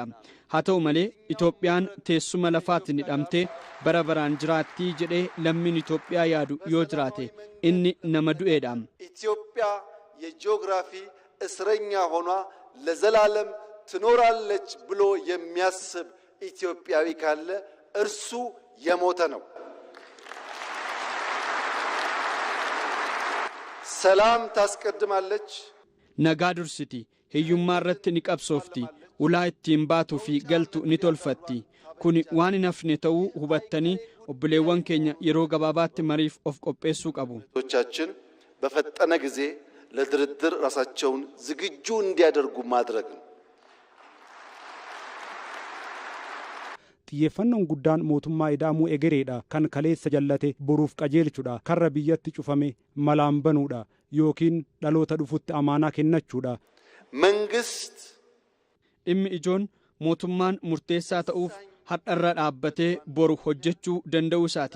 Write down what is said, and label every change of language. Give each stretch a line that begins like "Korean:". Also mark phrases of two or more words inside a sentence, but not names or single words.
Oromo: Haa ta'u malee Itoophiyaan teessuma lafaatiin hidhamtee bara baraan jiraattii jedhee lammiin Itoophiyaa yaadu yoo jiraate inni nama du'eedha.
Amharic: ኢትዮጵያ የጂኦግራፊ እስረኛ ሆኗ ለዘላለም ትኖራለች ብሎ የሚያስብ ኢትዮጵያዊ ካለ እርሱ የሞተ ነው። ሰላም ታስቀድማለች።
Oromo: nagaa dursiti hiyyummaa irratti ni qabsoofti. Ulaa ittiin baatuu fi galtu ni tolfatti. Kuni waan hin hafne ta'uu hubattanii obboleewwan keenya yeroo gabaabaatti mariif of qopheessuu qabu.
Amharic: ቶቻችን በፈጠነ ጊዜ ለድርድር ራሳቸውን ዝግጁ እንዲያደርጉ ማድረግ ነው።
Oromo: xiyyeeffannoon guddaan mootummaa ida'amuu egereedha. Kan kaleessa jallate boruuf qajeelchuudha. Karra biyyatti cufame malaan banuudha yookiin dhaloota dhufutti amaanaa kennachuudha.
Amharic: መንግስት
Oromo: dhimmi ijoon mootummaan murteessaa ta'uuf hadharra dhaabbatee boru hojjechuu danda'uu isaati.